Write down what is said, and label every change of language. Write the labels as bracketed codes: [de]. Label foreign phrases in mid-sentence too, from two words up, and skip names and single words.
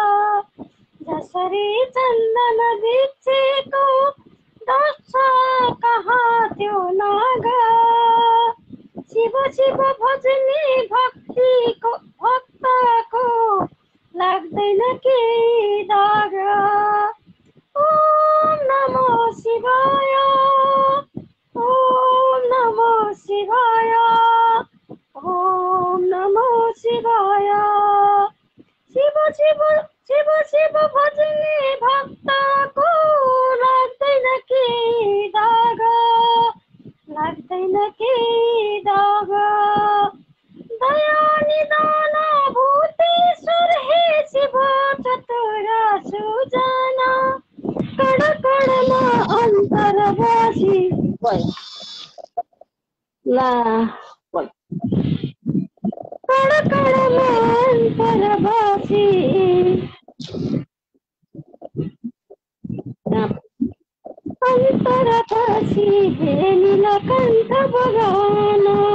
[ne] जसरी चन्दन बिछेको दर्श कहाँ त्यो नाग, शिव शिव भजनी भक्तको लाग्दैन के दाग। [sa] ओम नमो शिवाय, ओम नमो शिवाय, ओम नमो शिवाय, [ne] शिव शिव शिव शिव भजनी भक्तको लाग्दैन के दाग, लाग्दैन के दाग। दया निदान भूतेश्वर हे शिव चतुर सुजना, कण कणमा अन्तर्वासी ला कण कणमा अन्तर्वासी, अन्तर्वासी हे नीलकण्ठ भगवान,